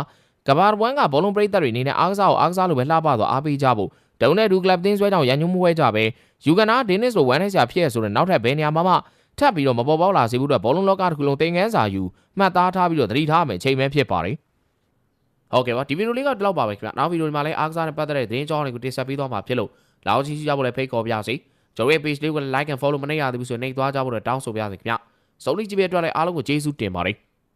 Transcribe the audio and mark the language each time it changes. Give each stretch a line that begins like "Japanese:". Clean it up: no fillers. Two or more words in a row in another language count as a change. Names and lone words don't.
Burmese: ကဘာဘွမ်ကဘောလုံးပရိသတ်တွေအနေနဲ့အားကစားကိုအားကစားလိုပဲလှပသွားအားပေးကြဖို့ဒုံနဲ့ဒူကလပ်တင်းဆွဲကြောင့်ရန်ညွှန်းမှုဝဲကြပဲယူဂန်နာဒင်းနစ်လိုဝမ်းထဲစရာဖြစ်ရဆိုတဲ့နောက်ထပ်ဘယ်နေရာမှထပ်ပြီးတော့မပေါ်ပေါက်လာစေဘူးအတွက်ဘောလုံးလောကတစ်ခုလုံးတင်ငန်းစာယူမှတ်သားထားပြီးတော့သတိထားမယ်အချိန်ပဲဖြစ်ပါတယ်ဟုတ်ကဲ့ပါဒီဗီဒီယိုလေးကဒီလောက်ပါပဲခင်ဗျနောက်ဗီဒီယိုဒီမှာလည်းအားကစားနဲ့ပတ်သက်တဲ့သတင်းအကြောင်းတွေကိုတင်ဆက်ပေးသွားမှာဖြစ်လို့လောက်ချီကြဖို့လည်းဖိတ်ခေါ်ပြစေကျွန်တော်ရဲ့ page လေးကို
English: like and follow
Burmese: မနေရသေးဘူးဆိုရင်နှိပ်သွားကြဖို့တောင်းဆိုပါရစေခင်ဗျစုံလီကြည့်ပေးတဲ့အတွက်လည်းအားလုံးကိုကျေးဇူးတင်ပါတယ်